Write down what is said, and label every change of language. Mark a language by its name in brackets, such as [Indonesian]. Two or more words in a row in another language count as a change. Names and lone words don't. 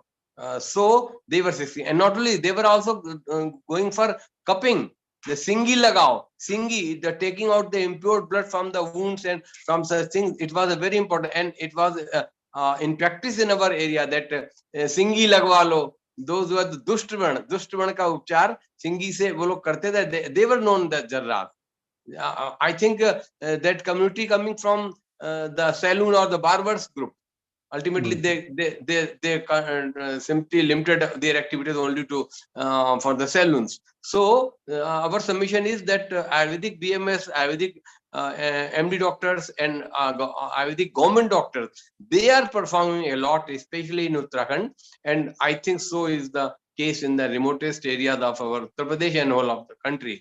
[English] So they were 60, and not only, they were also going for cupping, the [Hindi] सिंगी लगाओ, [English] singi, the taking out the impure blood from the wounds and from such things. It was a very important, and it was in practice in our area that [Hindi] सिंगी लगवा लो. [English] Those who are the [Hindi] दुष्टव्रण का उपचार सिंगी से वो लोग करते थे, [English] they were known the jarrat. I think that community coming from the saloon or the barbers group, ultimately they simply limited their activities only to for the saloons. So our submission is that Ayurvedic BMS, Ayurvedic MD doctors and Ayurvedic government doctors, they are performing a lot, especially in Uttarakhand, and I think so is the case in the remotest areas of our Uttar Pradesh and whole of the country.